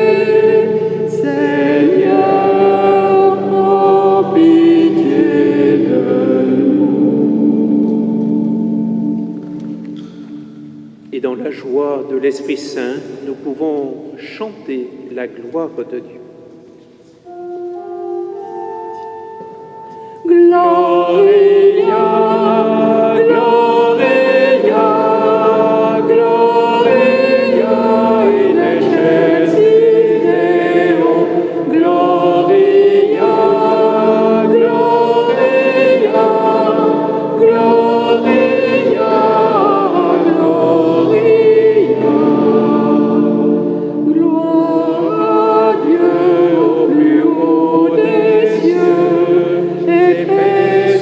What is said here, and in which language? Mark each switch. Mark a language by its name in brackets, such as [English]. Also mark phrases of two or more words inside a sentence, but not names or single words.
[French] Seigneur, prends pitié de nous. Et dans la joie de l'Esprit Saint, nous pouvons chanter la gloire de Dieu. [Latin] Gloria, Gloria, Gloria in excelsis Deo. Gloria, Gloria, Gloria, Gloria. [French] Gloire à Dieu au plus haut des cieux et paix